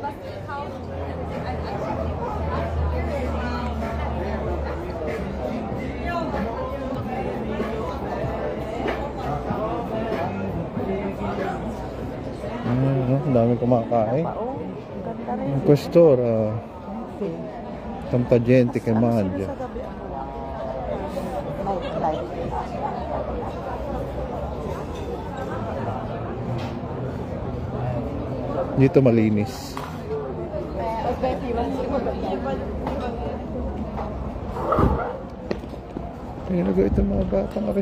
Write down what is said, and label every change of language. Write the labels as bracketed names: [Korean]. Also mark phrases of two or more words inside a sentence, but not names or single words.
[Filipino] Ang dami kumakain. Ganda rin. [Italian] Ang questor, tanta gente che mangia. [Filipino] Nightlife. Dito malinis. Ayun na itong mga batang aris.